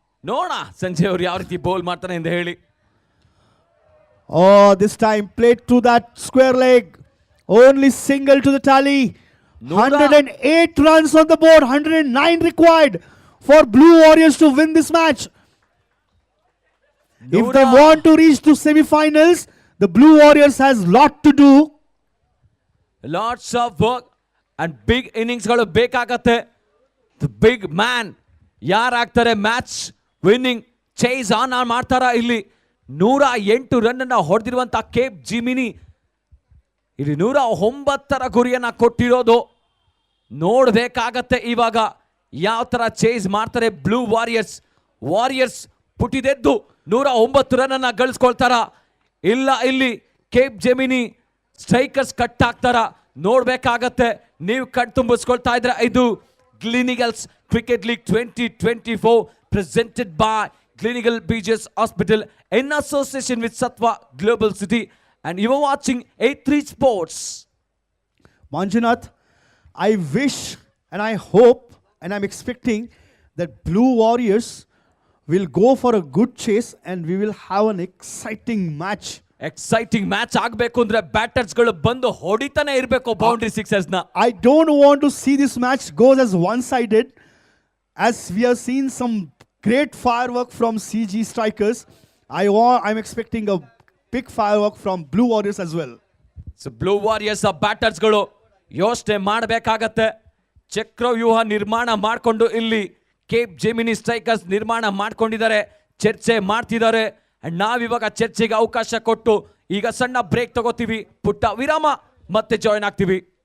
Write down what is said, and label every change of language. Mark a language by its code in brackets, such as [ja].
[kn] ನೋಡ ಸಂಜಯ್ ಅವರು ಯಾವ ರೀತಿ ಬೌಲ್ ಮಾಡ್ತಾನೆ ಎಂದು ಹೇಳಿ. [en] Oh, this time played to that square leg. Only single to the tally. 108 runs on the board. 109 required for Blue Warriors to win this match. If they want to reach to semi-finals, the Blue Warriors has lot to do. Lots of work and big ಇನ್ನಿಂಗ್ಸ್ಗಳು [kn] ಬೇಕಾಗತ್ತೆ. [en] the big man [kn] ಯಾರಾಗ್ತಾರೆ [en] match winning chase on [kn] ಮಾಡ್ತಾರ. ಇಲ್ಲಿ 108 run ಅನ್ನ ಹೊಡೆದಿರುವಂತ Cape Gemini ಇಲ್ಲಿ 109ರ ಗುರಿಯನ್ನ ಕೊಟ್ಟಿರೋದು. ನೋಡ್ಬೇಕಾಗತ್ತೆ ಇವಾಗ ಯಾವ ತರ chase ಮಾಡ್ತಾರೆ ಬ್ಲೂ ವಾರಿಯರ್ಸ್. ವಾರಿಯರ್ಸ್ ಪುಟಿದೆದ್ದು 109 ರನ್ ಅನ್ನ ಗಳಿಸ್ಕೊಳ್ತಾರ, ಇಲ್ಲ ಇಲ್ಲಿ ಕೇಪ್ ಜೆಮಿನಿ ಸ್ಟ್ರೈಕರ್ಸ್ ಕಟ್ ಹಾಕ್ತಾರ. ನೋಡ್ಬೇಕಾಗತ್ತೆ. ನೀವು ಕಟ್ ತುಂಬಿಸ್ಕೊಳ್ತಾ ಇದ್ರೆ ಇದು [en] Gleneagles cricket league 2024 presented by Clinical BGS Hospital in association with Satwa Global City, and you are watching A3 Sports. Manjunath, I wish and I hope and I'm expecting that Blue Warriors will go for a good chase and we will have an exciting match. [kn] Exciting match ಆಗಬೇಕು ಅಂದ್ರೆ batters ಗಳು ಬಂದು ಹೊಡಿತಾನೆ ಇರಬೇಕು boundary Sixers ನ. [en] I don't want to see this match goes as one-sided, as we have seen some great firework from CG Strikers. I'm expecting a big firework from Blue Warriors as well. [kn] So blue warriors batters ಗಳು ಯೋಚನೆ ಮಾಡಬೇಕಾಗತ್ತೆ. ಚಕ್ರವ್ಯೂಹ ನಿರ್ಮಾಣ ಮಾಡಿಕೊಂಡು ಇಲ್ಲಿ Cape gemini strikers ನಿರ್ಮಾಣ ಮಾಡ್ಕೊಂಡಿದ್ದಾರೆ, ಚರ್ಚೆ ಮಾಡ್ತಿದ್ದಾರೆ. ಅಂಡ್ ನಾವಿವಾಗ ಚರ್ಚೆಗೆ ಅವಕಾಶ ಕೊಟ್ಟು ಈಗ ಸಣ್ಣ ಬ್ರೇಕ್ ತಗೋತೀವಿ, ಪುಟ್ಟ ವಿರಾಮ, ಮತ್ತೆ ಜಾಯಿನ್ ಆಗ್ತೀವಿ.